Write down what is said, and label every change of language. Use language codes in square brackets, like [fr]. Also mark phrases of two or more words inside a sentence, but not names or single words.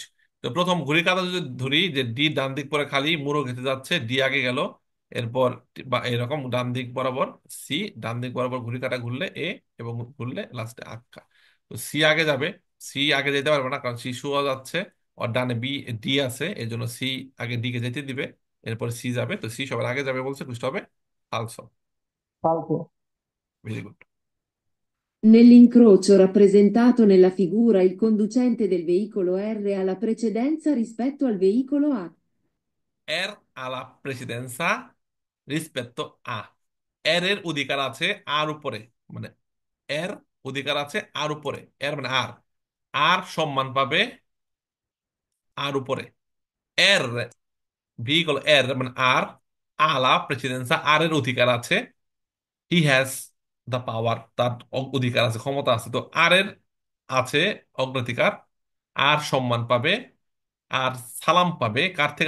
[bn] তো প্রথম ঘড়ির কাঁটা যদি ধরি, যে ডি ডান দিক পরে খালি মুড়ো ঘেঁষে যাচ্ছে, ডি আগে গেল, এরপর বা এরকম ডান দিক বরাবর সি, ডান দিক বরাবর ঘড়ির কাঁটা ঘুরলে এ, এবং ঘুরলে লাস্টে আক্কা। তো সি আগে যাবে, সি আগে যেতে পারবে না কারণ সি শোয়া যাচ্ছে, ওর ডানে বি, ডি আছে, এই জন্য সি আগে ডি কে যেতে দিবে, এরপর সি যাবে, তো সি সবার আগে যাবে বলছে, বুঝতে হবে ফালসো। ফালসো। ভেরি গুড। [it] Nell'incrocio rappresentato nella figura il conducente del veicolo R ha la precedenza rispetto al veicolo A. [bn] এর [it] ha la precedenza rispetto a, [bn] এর এর অধিকার আছে আর উপরে, মানে এর অধিকার আছে আর উপরে, এর মানে আর, আর সম্মান পাবে আর উপরে, এর ভেহিকল এর মানে আর, [it] ha la precedenza [bn] আর এর অধিকার আছে, [en] he has the power, [bn] তার অধিকার আছে, ক্ষমতা আছে, তো আর এর আছে অগ্রাধিকার, আর সম্মান পাবে আর সালাম পাবে কার থেকে?